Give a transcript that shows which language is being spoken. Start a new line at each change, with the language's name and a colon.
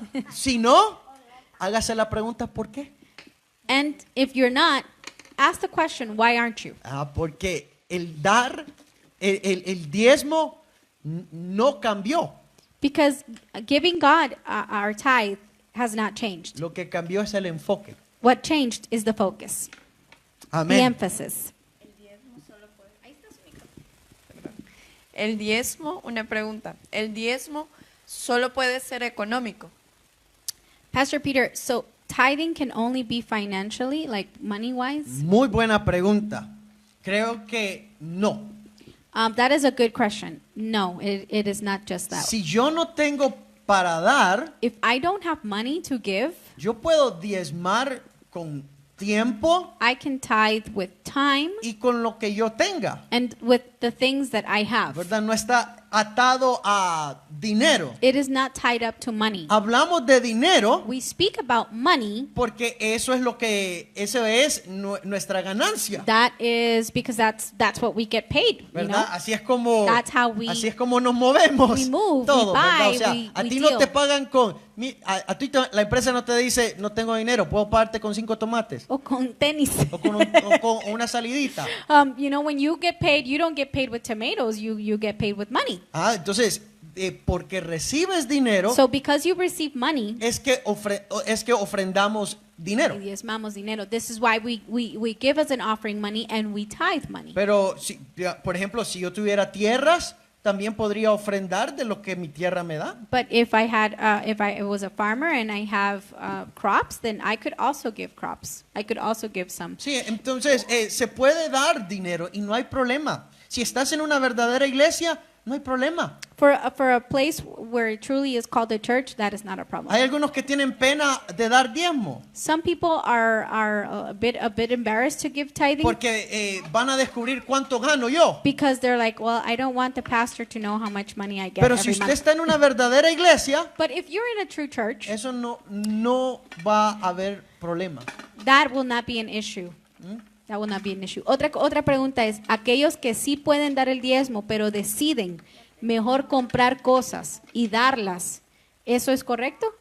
Spanish: si no, hágase la pregunta ¿por qué?
English: and if you're not, ask the question, why aren't you?
Spanish: Porque el dar, el diezmo no cambió.
English: Because giving God our tithe has not changed.
Spanish: Lo que cambió es el enfoque.
English: What changed is the focus, the
Spanish: Amén.
English: emphasis.
Spanish: El diezmo, una pregunta. El diezmo solo puede ser económico.
English: Pastor Peter, so tithing can only be financially, like money-wise?
Spanish: Muy buena pregunta. Creo que no.
English: That is a good question. No, it is not just that.
Spanish: Si yo no tengo para dar,
English: If I don't have money to give,
Spanish: yo puedo diezmar con tiempo
English: I can tithe with time
Spanish: y con lo que yo tenga.
English: and with the things that I have.
Spanish: ¿Verdad? No está atado a dinero.
English: It is not tied up to money.
Spanish: Hablamos de dinero
English: We speak about money.
Spanish: porque eso es nuestra ganancia.
English: That is because that's what we get paid. You know?
Spanish: ¿Verdad? Así es como
English: That's how we
Spanish: nos movemos.
English: we move, we
Spanish: todo, ¿verdad?
English: buy,
Spanish: O sea,
English: we
Spanish: a ti
English: deal.
Spanish: no te pagan a ti la empresa no te dice, no tengo dinero, puedo pagarte con 5 tomates O con tenis. o con una salidita.
English: You know, when you get paid, you don't get paid with tomatoes. You get paid with money.
Spanish: Entonces, porque recibes dinero,
English: So because you receive money,
Spanish: es que ofrendamos dinero. y diezmamos dinero.
English: This is why we give as an offering money and we tithe money.
Spanish: Pero, por ejemplo, si yo tuviera tierras, también podría ofrendar de lo que mi tierra me da.
English: But if I was a farmer and I have crops, then I could also give crops. I could also give some.
Spanish: Sí, entonces se puede dar dinero y no hay problema. Si estás en una verdadera iglesia, no hay problema.
English: For a place where it truly is called a church, that is not a problem.
Spanish: Hay algunos que tienen pena de dar diezmo
English: Some people are a bit embarrassed to give tithing porque van a descubrir cuánto gano yo. because they're like, well, I don't want the pastor to know how much money I get
Spanish: Pero si
English: every
Spanish: usted
English: month.
Spanish: está en una verdadera iglesia,
English: But if you're in a true church,
Spanish: eso no va a haber problema.
English: that will not be an issue. That will not be an issue.
Spanish: Otra pregunta es, aquellos que sí pueden dar el diezmo, pero deciden mejor comprar cosas y darlas, ¿eso es correcto?